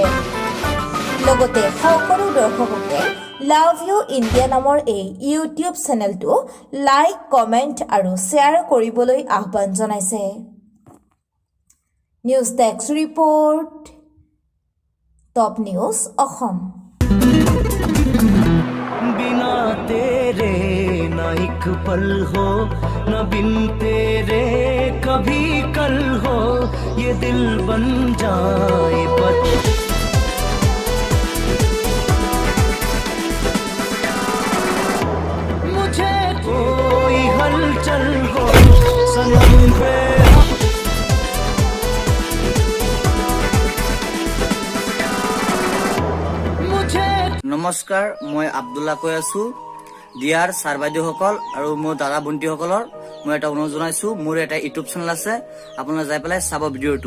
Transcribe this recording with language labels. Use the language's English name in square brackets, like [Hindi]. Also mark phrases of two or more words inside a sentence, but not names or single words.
[Assamese] লগতে সকলো দৰ্শককে লাভ ইউ ইণ্ডিয়া নামৰ এই ইউটিউব চেনেলটো লাইক, কমেণ্ট আৰু শ্বেয়াৰ কৰিবলৈ আহ্বান জনাইছে। নিউজ ডেস্ক ৰিপৰ্ট, টপ নিউজ অসম। [Hindi] बिना तेरे न एक पल हो, न बिन तेरे कभी कल हो, ये दिल बन जाए मुझे कोई हलचल हो सनम पे। [Assamese] নমস্কাৰ, মই আব্দুল্লা কৈ আছো। ডিয়াৰ ছাৰ বাইদেউসকল আৰু মোৰ দাদা ভণ্টিসকলৰ মই এটা অনুৰোধ জনাইছো, মোৰ এটা ইউটিউব চেনেল আছে, আপোনালোকে যাই পেলাই চাব ভিডিঅ'টো।